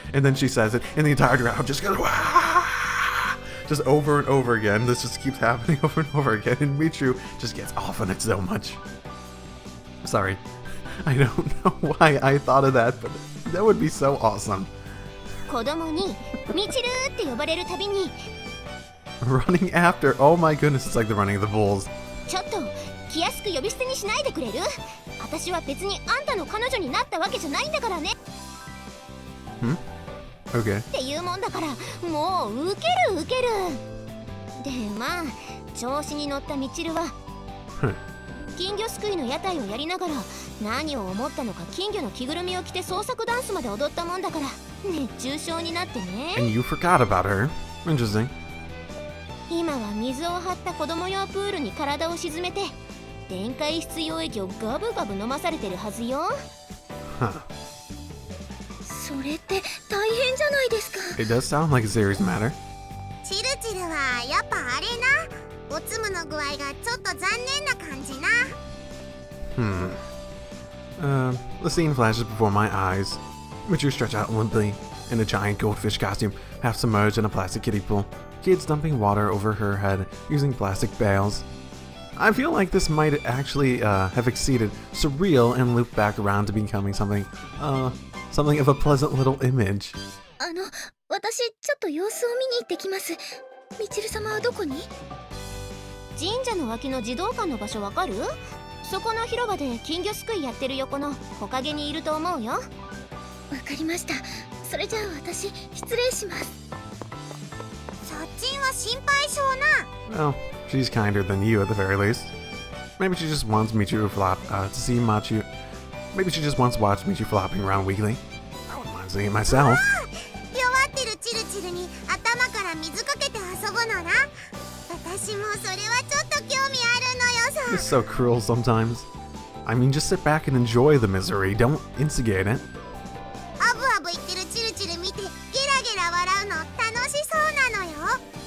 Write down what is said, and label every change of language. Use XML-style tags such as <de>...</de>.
<en>And then she says it, and the entire crowd just goes, wah! Just over and over again. This just keeps happening over and over again, and Michiru just gets off on it so much. Sorry, I don't know why I thought of that, but that would be so awesome.</en> <ja>子供にみちるって呼ばれるたびに</ja> <en>Running after, oh my goodness, it's like the running of the bulls.</en> <ja>ちょっと気安く呼び捨てにしないでくれる？私は別にあんたの彼女になったわけじゃないんだからね。</ja> <en>Okay.</en> <ja>っていうもんだからもうウケるウケる。でまあ調子に乗ったみちるは金魚すくいの屋台をやりながら何を思ったのか金魚の着ぐるみを着て創作ダンスまで踊ったもんだから熱中症になってね。</ja> <en>And you forgot about her. Interesting.</en> <ja>今は水を張った子供用プールに体を沈めて電解質溶液をガブガブ飲まされてるはずよ。 Huh. それって大変じゃないですか。</ja> <en>It does sound like a serious matter.</en> <ja>チルチルはやっぱあれな。おつむの具合がちょっと残念な感じな。</ja> <en>The scene flashes before my eyes. Michiru stretched out limply in a giant goldfish costume, half submerged in a plastic kiddie pool. Kids dumping water over her head using plastic bales. I feel like this might actually have exceeded surreal and looped back around to becoming something of a pleasant little image.</en> <ja>私ちょっと様子を見に行ってきます。みちる様はどこに？神社の脇の児童館の場所わかる？そこの広場で金魚すくいやってる横の木陰にいると思うよ。わかりました。それじゃあ私失礼します。そっちんは心配性な。</ja> <en>Well, she's kinder than you at the very least. Maybe she just wants Michiru to see Machu. Maybe she just wants to watch Michiru flopping around weekly. I wouldn't mind seeing it myself.</en> <ja>弱ってるチルチルに頭から水かけて遊ぶのな。私もそれはちょっと興味あるのよさ。</ja> <en>It's so cruel sometimes. I mean, just sit back and enjoy the misery. Don't instigate it.</en> <ja>アブアブ言ってるチルチル見てゲラゲラ笑うの楽しそうなのよ。</ja>